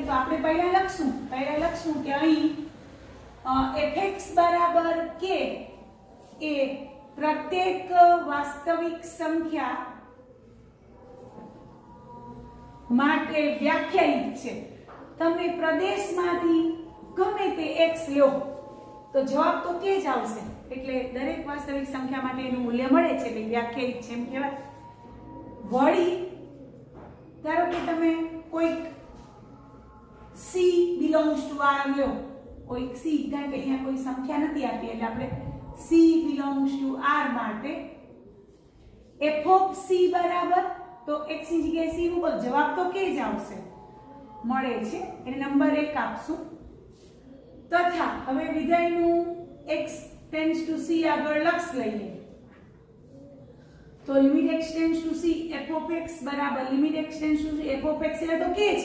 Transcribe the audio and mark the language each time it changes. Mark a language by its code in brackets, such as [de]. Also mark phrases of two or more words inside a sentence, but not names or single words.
[gu] તો આપણે પહેલા લખશું કે અહીં fx બરાબર k એ પ્રત્યેક વાસ્તવિક સંખ્યા માટે વ્યાખ્યાયિત છે. તમે પ્રદેશમાંથી ગમે તે x લો તો જવાબ તો k જ આવશે. એટલે દરેક વાસ્તવિક સંખ્યા માટે એનું મૂલ્ય મળે છે એટલે વ્યાખ્યાયિત છે એમ કહેવાય. વળી ધારો કે તમે કોઈક [en] c belongs to r [gu] લો, કોઈક c, કારણ કે અહીંયા કોઈ સંખ્યા નથી આપી એટલે આપણે [en] c belongs to r [gu] માટે [en] f of c [gu] બરાબર તો x ની જગ્યાએ c મૂકો જવાબ તો કે જ આવશે મળે છે એટલે નંબર 1 આપશું. તથા હવે વિધેયનું [en] x tends to c [gu] આગળ લક્ષ લઈએ તો [en] limit x tends to c f of x [gu] બરાબર [en] limit x tends to c f of x [gu] એટલે તો k છે.